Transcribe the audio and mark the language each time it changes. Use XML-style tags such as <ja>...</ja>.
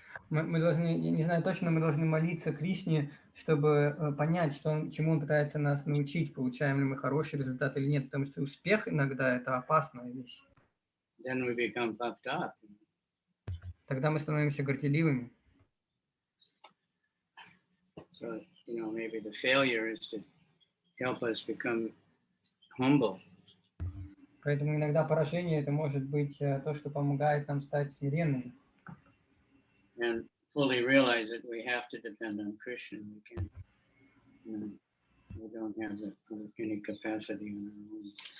<ru>Мы должны, я не знаю точно, мы должны молиться Кришне, чтобы понять, чему он пытается нас научить, получаем ли мы хороший результат или нет, потому что успех иногда — это опасная вещь.</ru> <en>Then we become puffed up.</en> <ru>Тогда мы становимся горделивыми.</ru> <en>So, you know, maybe the failure is to help us become humble.</en> <ru>Поэтому иногда поражение — это может быть то, что помогает нам стать смиренными.</ru> <en>And fully realize that we have to depend on Krishna. We can't, we don't have any capacity on our own.</en>